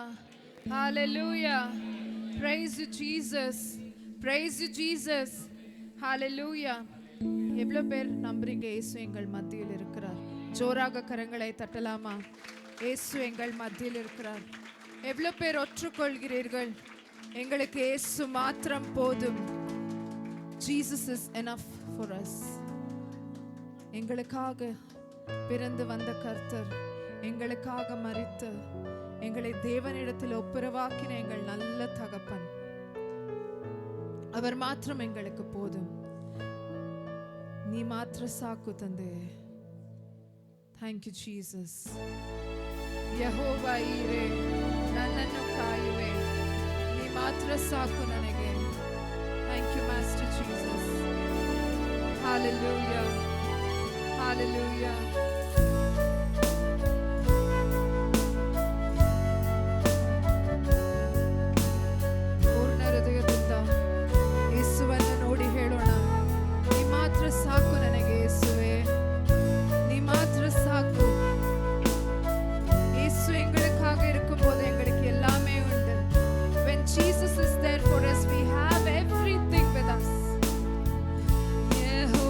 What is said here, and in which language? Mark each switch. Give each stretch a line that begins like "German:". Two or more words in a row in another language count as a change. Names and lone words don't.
English: Hallelujah. Praise you, Jesus. Praise you, Jesus. Hallelujah.
Tamil: எவ்வளோ பேர் நம்புறீங்க இயேசு எங்கள் மத்தியில் இருக்கிறார்? ஜோராக கரங்களை தட்டலாமா? இயேசு எங்கள் மத்தியில் இருக்கிறார். எவ்வளோ பேர் ஒற்றுக்கொள்கிறீர்கள்? எங்களுக்கு இயேசு மாத்திரம் போதும்.
English: Jesus is enough for us.
Tamil: எங்களுக்காக பிறந்து வந்த கர்த்தர், எங்களுக்காக மரித்து எங்களை தேவனிடத்தில் ஒப்புரவாக்கின எங்கள் நல்ல தகப்பன், அவர் மாத்திரம் எங்களுக்கு போதும்.
Kannada: ನೀ ಮಾತ್ರ ಸಾಕು ತಂದೆ.
English: thank you Jesus.
Kannada: ಯೆಹೋವಾ ಈರೆ, ನನ್ನನ್ನು ಕಾಯುವೆ, ನೀ ಮಾತ್ರ ಸಾಕು ನನಗೆ.
English: thank you master Jesus. hallelujah, hallelujah.
Kannada: ಪೂರ್ಣ ಹೃದಯದಿಂದ ಯೇಸುವನ್ನು ನೋಡಿ ಹೇಳೋಣ, ನೀ ಮಾತ್ರ ಸಾಕು ನನಗೆ ಯೇಸುವೆ, ನೀ ಮಾತ್ರ ಸಾಕು.
Tamil: இயேசு எங்களுக்காக இருக்கும்போது எங்களுக்கு எல்லாமே உண்டு.
English: When Jesus is there for us, we have everything with us.